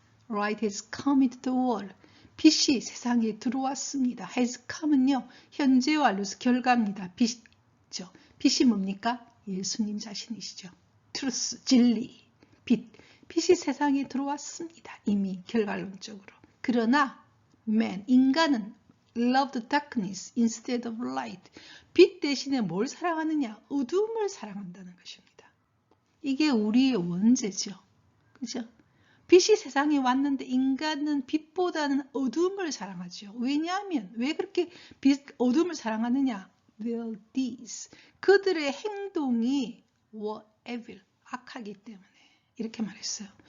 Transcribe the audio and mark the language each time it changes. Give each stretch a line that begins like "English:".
English: Light has come into the world.
Korean: 빛이 세상에 들어왔습니다. has come은요. 현재 완료서 결과입니다. 빛이죠. 빛이 뭡니까? 예수님 자신이시죠. truth, 진리, 빛. 빛이 세상에 들어왔습니다. 이미 결과론적으로. 그러나
English: man,
Korean: 인간은
English: loved darkness instead of light.
Korean: 빛 대신에 뭘 사랑하느냐? 어둠을 사랑한다는 것입니다. 이게 우리의 원죄죠. 그죠? 빛이 세상에 왔는데 인간은 빛보다는 어둠을 사랑하죠. 왜냐하면 왜 그렇게 어둠을 사랑하느냐?
English: Their deeds.
Korean: 그들의 행동이
English: were evil.
Korean: 악하기 때문에. 이렇게 말했어요.